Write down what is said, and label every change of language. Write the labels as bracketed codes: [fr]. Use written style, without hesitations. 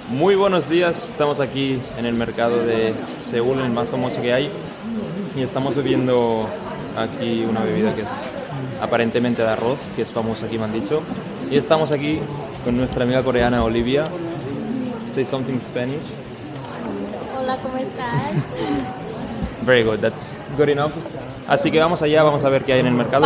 [es] Muy buenos días, estamos aquí en el mercado de Seúl, el más famoso que hay, y estamos bebiendo aquí una bebida que es aparentemente de arroz, que es famosa aquí me han dicho, y estamos aquí con nuestra amiga coreana Olivia. [en] Say something in Spanish. [es] Hola, ¿cómo estás? [en] Very good, that's good enough. [es] Así que vamos allá, vamos a ver qué hay en el mercado.